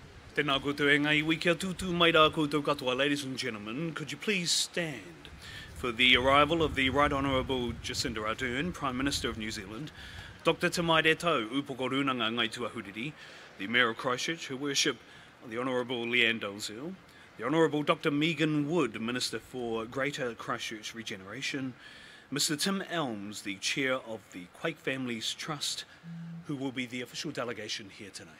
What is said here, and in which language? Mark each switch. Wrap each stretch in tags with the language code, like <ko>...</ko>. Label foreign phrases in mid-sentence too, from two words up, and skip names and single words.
<mi>Tēnā koutou e ngai iwi kia tūtū mai rā koutou katoa.</mi> <en>Ladies and gentlemen, could you please stand for the arrival of the Right Honourable Jacinda Ardern, Prime Minister of New Zealand, Dr. Tamaire Tau, Upoko Runanga Ngai Tuahuriri, the Mayor of Christchurch, Her Worship the Honourable Leanne Dalziel, the Honourable Dr. Megan Wood, Minister for Greater Christchurch Regeneration, Mr. Tim Elmes, the Chair of the Quake Families Trust, who will be the official delegation here tonight.</en>